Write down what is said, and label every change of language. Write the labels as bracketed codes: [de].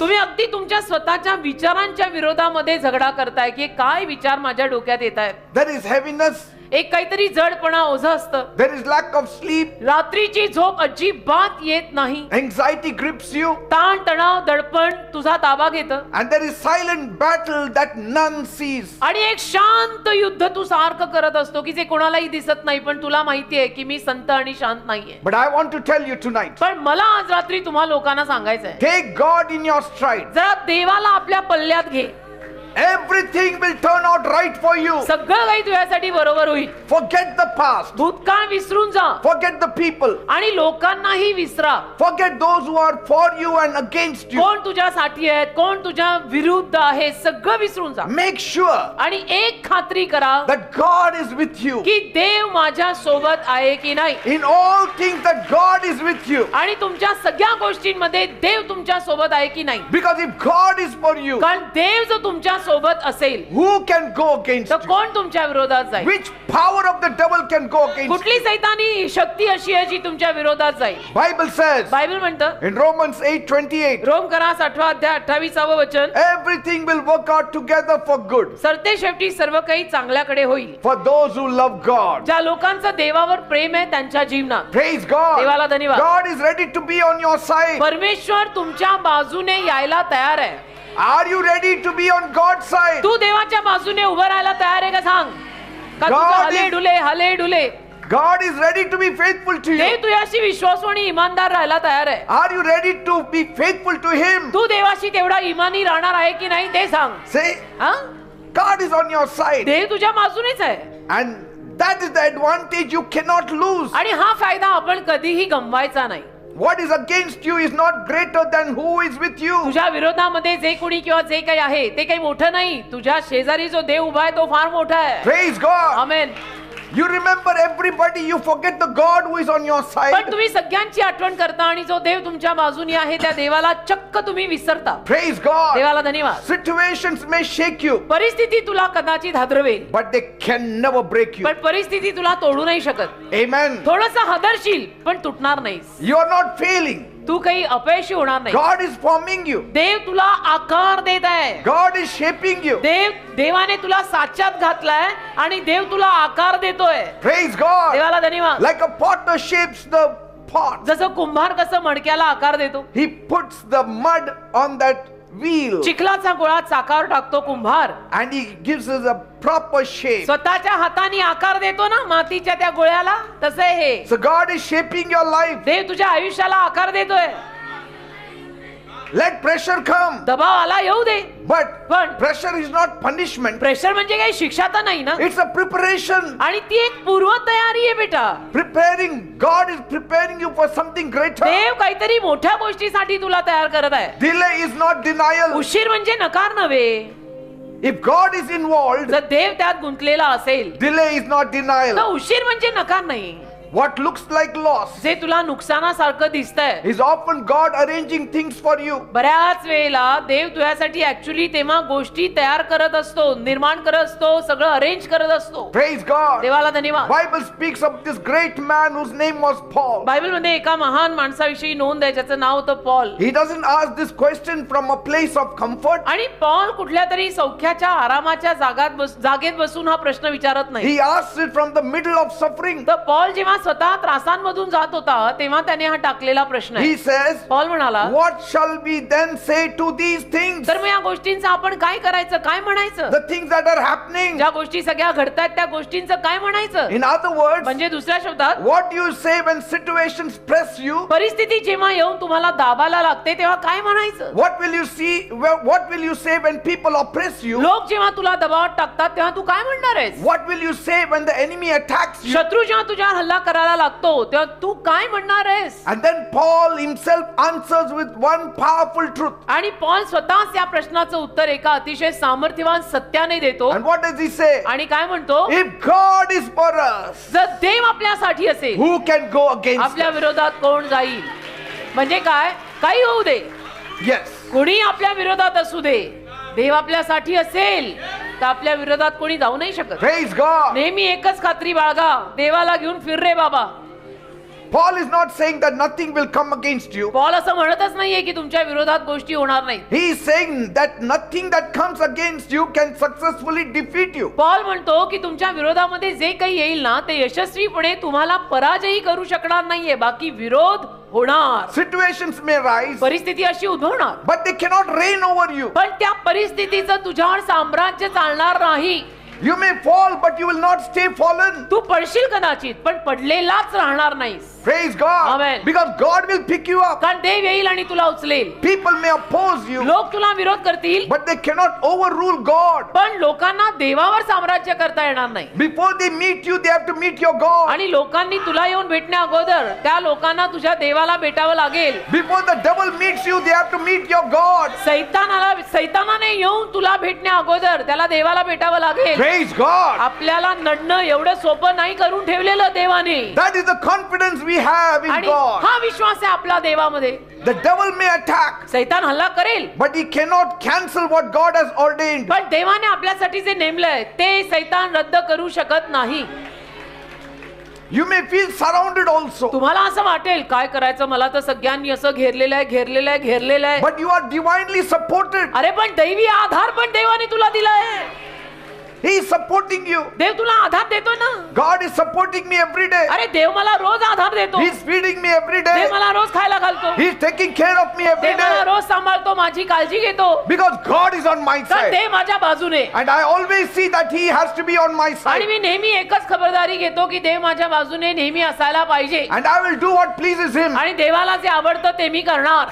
[mr] तुम्ही अगदी तुमच्या स्वतःच्या विचारांच्या विरोधामध्ये झगडा करताय की काय विचार माझ्या डोक्यात येत आहेत. [en] There is heaviness, [mr] एक काहीतरी जडपणा, ओझं असतं. [en] there is lack of sleep, [mr] रात्रीची झोप अजिबात येत नाही. [en] anxiety grips you, [mr] ताण तणाव, दडपण तुझा ताबा घेतं. [en] and there is silent battle that none sees. [mr] आणि एक शांत युद्ध तू सारखं करत असतो की जे कोणालाही दिसत नाही, पण तुला माहितीये की मी संत आणि शांत नाहीये. [en] But I want to tell you tonight, [mr] पण मला आज रात्री तुम्हा लोकांना सांगायचंय, [en] take God in your stride. [mr] जरा देवाला आपल्या पल्ल्यात घे. [en] Everything will turn out right for you. [mr] सगळं काही तुझ्यासाठी बरोबर होईल. [en] Forget the past. [mr] भूतकाळ विसरून जा [en] Forget the people. [mr] आणि लोकांनाही विसरा. [en] Forget those who are for you and against you. [mr] कोण तुझ्यासाठी आहेत, कोण तुझ्या विरुद्ध आहे, सगळं विसरून जा. [en] Make sure [mr] आणि एक खात्री करा [en] that God is with you. [mr] की देव माझ्या सोबत आहे की नाही. [en] In all things that God is with you. [mr] आणि तुमच्या सगळ्या गोष्टींमध्ये देव तुमच्या सोबत आहे की नाही. [en] Because if God is for you, [mr] कारण देव जर तुमच्या सोबत असेल [en] who can go against [mr] तर [en] you? [mr] कोण तुमच्या विरोधात जाईल. [en] Which power of the devil can go against [mr] कुठली [en] you? [mr] सैतानी शक्ती अशी आहे जी तुमच्या विरोधात जाईल. [en] Bible says [mr] बायबल म्हणतं [en] in Romans 8:28, [mr] रोम करास 8 अध्याय 28 वचन, [en] everything will work out together for good [mr] सरते शेवटी सर्व काही चांगल्याकडे होईल. [en] for those who love God. [mr] ज्या लोकांचं देवावर प्रेम आहे त्यांच्या जीवनात. [en] Praise God. [mr] देवाला धन्यवाद. [en] God is ready to be on your side. [mr] परमेश्वर तुमच्या बाजूने यायला तयार आहे. [en] Are you ready to be on God's side? [mr] तू देवाच्या बाजूने उभं राहायला तयार आहे का सांग. का तुझं [en] God [mr] हले [en] is- [mr] डुले हले डुले. [en] God is ready to be faithful to [mr] Dev [en] you. [mr] तुझ्याशी विश्वासू आणि इमानदार राहायला तयार आहे. [en] Are you ready to be faithful to Him? [mr] तू देवाशी तेवढा इमानी राहणार आहे की नाही ते सांग. [en] Say, [mr] हा? [en] God is on your side. [mr] देव तुझ्या बाजूनेच आहे. [en] And that is the advantage you cannot lose. [mr] आणि हा फायदा आपण कधीही गमवायचा नाही. [en] What is against you is not greater than who is with you. [mr] तुझ्या विरोधामध्ये जे कोणी किंवा जे काही आहे ते काही मोठं नाही. तुझ्या शेजारी जो देव उभा आहे तो फार मोठा आहे. [en] Praise God. [mr] Amen. [en] You remember everybody, you forget the God who is on your [mr] पण [en] side. [mr] तुम्ही सगळ्यांची आठवण करता आणि जो देव तुमच्या बाजूने आहे त्या देवाला चक्क तुम्ही विसरता. [en] Praise God. [mr] देवाला धन्यवाद. [en] Situations may shake you, [mr] परिस्थिती तुला कदाचित हादरवेल, [en] but they can never break you. [mr] पण परिस्थिती तुला तोडू नाही शकत. [en] Amen. [mr] थोडंसं हादरशील पण तुटणार नाहीस. [en] You are not failing. [mr] तू काही अपयशी होणार नाही. [en] God is forming you. [mr] देव तुला आकार देत आहे. [en] God is shaping you. [mr] देवाने तुला साच्यात घातलाय आणि देव तुला आकार देतोय. [en] Praise God. [mr] देवाला धन्यवाद. [en] Like a potter shapes the pot. [mr] जसं कुंभार कसं मडक्याला आकार देतो. [en] He puts the mud on that wheel [mr] चिखलाचा गोळा चाकावर टाकतो कुंभार [en] and he gives us a proper shape. [mr] स्वतःच्या हाताने आकार देतो ना मातीच्या त्या गोळ्याला, तसं आहे हे. [en] So God is shaping your life. [mr] देव तुझ्या आयुष्याला आकार देतोय. [en] Let pressure come. [mr] दबाव आला येऊ दे. [en] But [mr] पण [en] pressure is not punishment. [mr] Pressure म्हणजे काही शिक्षा तर नाही ना. [en] It's a preparation. [mr] आणि ती एक पूर्व तयारी आहे बेटा. [en] Preparing. God is preparing you for something greater. [mr] देव काहीतरी मोठ्या गोष्टीसाठी तुला तयार करत आहे. [en] Delay is not denial. [mr] उशीर म्हणजे नकार नव्हे. [en] If God is involved, [mr] जर देव त्यात गुंतलेला असेल [en] delay is not denial. [mr] तर उशीर म्हणजे नकार नाही. [en] What looks like loss [mr] जे तुला नुकसानासारखं दिसतंय [en] is often God arranging things for you. [mr] बऱ्याच वेळेला देव तुझ्यासाठी ऍक्च्युली तेव्हा गोष्टी तयार करत असतो, निर्माण करत असतो, सगळं अरेंज करत असतो. [en] Praise God. [mr] देवाला धन्यवाद. [en] Bible speaks of this great man whose name was Paul. [mr] Bible मध्ये एका महान माणसाविषयी नोंद आहे ज्याचं नाव होतं Paul. [en] He doesn't ask this question from a place of comfort. [mr] आणि पॉल कुठल्या तरी सौख्याच्या आरामाच्या जागेत बसून हा प्रश्न विचारत नाही. [en] He asks it from the middle of suffering. [mr] तर पॉल जेव्हा स्वतः त्रासांमधून जात होता तेव्हा त्याने हा टाकलेला प्रश्न आहे. [en] He says, [mr] पॉल म्हणाला, [en] what shall we then say to these things? [mr] तर मग या गोष्टींचं आपण काय करायचं, काय म्हणायचं? [en] The things that are happening. [mr] ज्या गोष्टी सगळ्या घडतायत त्या गोष्टींचं काय म्हणायचं? [en] In other words, [mr] म्हणजे दुसऱ्या शब्दात [en] what do you say when situations press you? [mr] परिस्थिती जेव्हा येऊन तुम्हाला दाबाला लागते तेव्हा काय म्हणायचं? [en] What will you see? What will you say when people oppress you? [mr] लोक जेव्हा तुला दबावात टाकतात तेव्हा तू काय म्हणणार आहेस? [en] What will you say when the enemy attacks you? [mr] शत्रू जेव्हा तुझ्यावर हल्ला करायला लागतो तेव्हा तू काय म्हणणार आहेस? [en] And then Paul himself answers with one powerful truth. [mr] आणि पॉल स्वतःच या प्रश्नाचं उत्तर एका अतिशय सामर्थ्यवान सत्याने देतो. [en] And what does he say? [mr] आणि काय म्हणतो? [en] If God is for us, [mr] जर देव आपल्यासाठी असेल [en] who can go against [mr] आपल्या [en] us? [mr] विरोधात कोण जाईल? म्हणजे काय? काही होऊ दे, [en] Yes. [mr] कोणी आपल्या विरोधात असू दे, देव आपल्यासाठी असेल तर आपल्या विरोधात कोणी जाऊ नाही शकत. [en] Praise God. [mr] नेहमी एकच खात्री बाळगा, देवाला घेऊन फिर रे बाबा. [en] Paul is not saying that nothing will come against you. [mr] Paul असं म्हणतच नाहीये की तुमच्या विरोधात गोष्टी होणार नाहीत. [en] He is saying that nothing that comes against you can successfully defeat you. [mr] Paul म्हणतो की तुमच्या विरोधामध्ये जे काही येईल ना ते यशस्वीपणे तुम्हाला पराजयी करू शकणार नाहीये, बाकी विरोध होणार. [en] Situations may rise, [mr] परिस्थिती अशी उद्भवणार, [en] but they cannot reign over you. [mr] पण त्या परिस्थितीचं तुझ्यावर साम्राज्य चालणार नाही. [en] You may fall, but you will not stay fallen. [mr] तू पडशील कदाचित पण पडलेलाच राहणार नाहीस. [en] Praise God. Amen. Because God will pick you up. [mr] कारण देव येईल आणि तुला उचलेल. [en] People may oppose you, [mr] लोक तुला विरोध करतील [en] but they cannot overrule God. [mr] पण लोकांना देवावर साम्राज्य करता येणार नाही. [en] Before they meet you, they have to meet your God. [mr] आणि लोकांनी तुला येऊन भेटण्या अगोदर त्या लोकांना तुझ्या देवाला भेटावं लागेल. [en] Before the devil meets you, they have to meet your God. [mr] सैतानाने येऊन तुला भेटण्या अगोदर त्याला देवाला भेटावं लागेल. [en] Praise God. [mr] आपल्याला नडणं एवढं सोपं नाही करून ठेवलेलं देवाने. [en] That is the confidence we have in [mr] आणि [en] God. [mr] हा विश्वास आहे आपला देवामध्ये. [en] The devil may attack, [mr] सैतान हल्ला करेल [en] but he cannot cancel what God has ordained. [mr] पण देवाने आपल्यासाठी जे नेमलंय ते सैतान रद्द करू शकत नाही. [en] You may feel surrounded also, [mr] तुम्हाला असं वाटेल काय करायचं, मला तर सगळ्यांनी असं घेरलेलं आहे. [en] but you are divinely supported. [mr] अरे पण दैवी आधार पण देवाने तुला दिलाय. [en] He is supporting you. [mr] देव तुला आधार देतो ना. [en] God is supporting me every day. [mr] अरे देव मला रोज आधार देतो. [en] He is feeding me every day. [mr] देव मला रोज खायला घालतो. [en] He is taking care of me every [mr] देव मला [en] day. [mr] रोज सांभाळतो, माझी काळजी घेतो. [en] Because God is on my [mr] तर [en] side. [mr] देव माझ्या बाजूने. [en] And I always see that He has to be on my [mr] आणि [en] side. [mr] मी नेहमी एकच खबरदारी घेतो की देव माझ्या बाजूने नेहमी असायला पाहिजे. [en] And I will do what pleases Him. [mr] आणि देवाला जे आवडतं ते मी करणार.